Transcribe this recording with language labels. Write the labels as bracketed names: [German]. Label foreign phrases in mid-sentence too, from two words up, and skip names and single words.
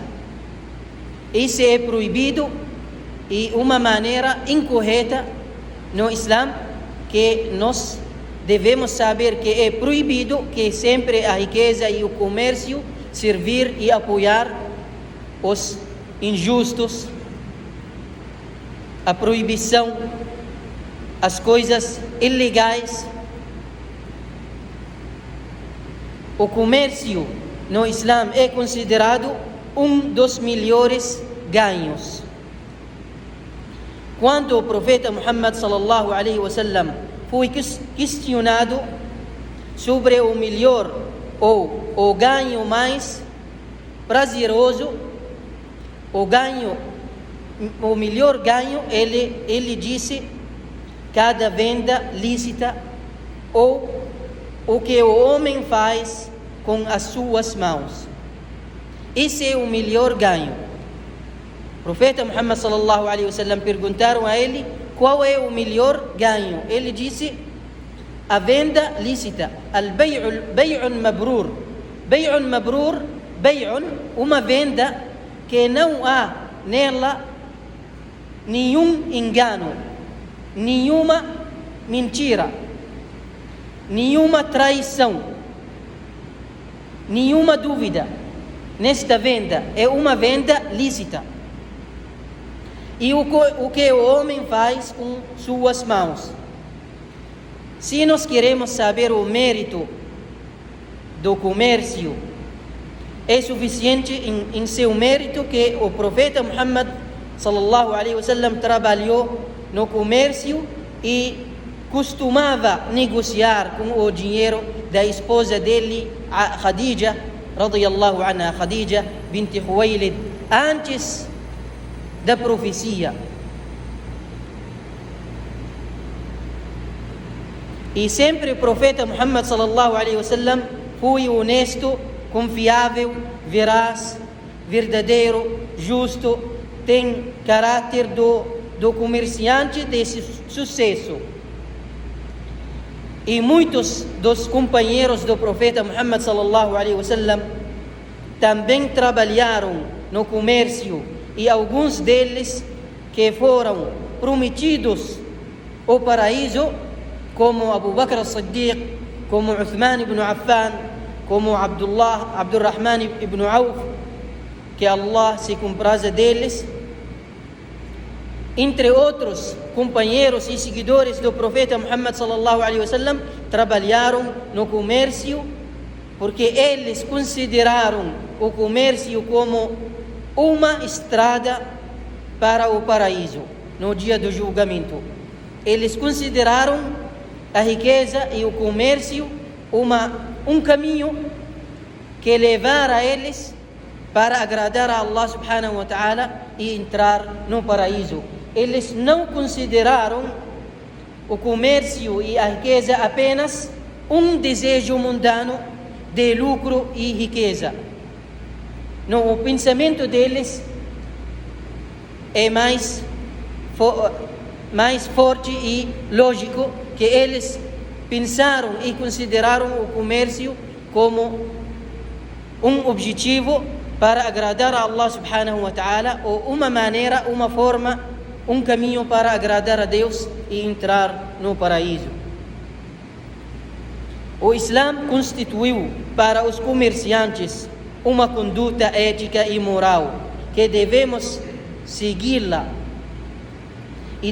[Portuguese] Isso é proibido e uma maneira incorreta no Islã, que nós devemos saber que é proibido, que sempre a riqueza e o comércio servir e apoiar os injustos, a proibição, as coisas ilegais. O comércio no Islã é considerado um dos melhores ganhos. Quando o profeta Muhammad [Arabic] صلى الله عليه وسلم [Portuguese] foi questionado sobre o melhor ou o ganho mais prazeroso, o melhor ganho, ele disse: cada venda lícita, ou o que o homem faz com as suas mãos. Esse é o melhor ganho. O profeta Muhammad [Arabic] صلى الله عليه وسلم [Portuguese] perguntaram a ele qual é o melhor ganho. Ele disse: a venda lícita. [Arabic] البيع مبرور. بيع مبرور، بيع, [Portuguese] uma venda que não há nela nenhum engano, nenhuma mentira, nenhuma traição, nenhuma dúvida. Nesta venda é uma venda lícita. E o que o homem faz com suas mãos. Se nós queremos saber o mérito do comércio, é suficiente em seu mérito que o profeta Muhammad [Arabic] صلى الله عليه وسلم [Portuguese] trabalhou no comércio e costumava negociar com o dinheiro da esposa dele, Khadija [Arabic] رضي الله عنها, [Portuguese] Khadija bint Khuwaylid, antes da profecia. E sempre o profeta Muhammad [Arabic] صلى الله عليه وسلم [Portuguese] foi honesto, confiável, veraz, verdadeiro, justo, tem caráter do comerciante de sucesso. E muitos dos companheiros do profeta Muhammad [Arabic] صلى الله عليه وسلم [Portuguese] também trabalharam no comércio, e alguns deles que foram prometidos o paraíso, como Abu Bakr as-Siddiq, como Uthman ibn Affan, como Abdurrahman ibn Auf, que Allah se compraza deles, entre outros companheiros e seguidores do profeta Muhammad [Arabic] صلى الله عليه وسلم, [Portuguese] trabalharam no comércio, porque eles consideraram o comércio como uma estrada para o paraíso no dia do julgamento. Eles consideraram a riqueza e o comércio um caminho que levará eles para agradar a Allah [Arabic] سبحانه وتعالى [Portuguese] e entrar no paraíso. eles não consideraram o comércio e a riqueza apenas um desejo mundano de lucro e riqueza. Não, o pensamento deles é mais forte e lógico, que eles pensaram e consideraram o comércio como um objetivo para agradar a Allah [Arabic] سبحانه وتعالى, [Portuguese] ou uma maneira, uma forma, um caminho para agradar a Deus e entrar no paraíso. O Islã constituiu para os comerciantes uma conduta ética e moral que devemos segui-la, e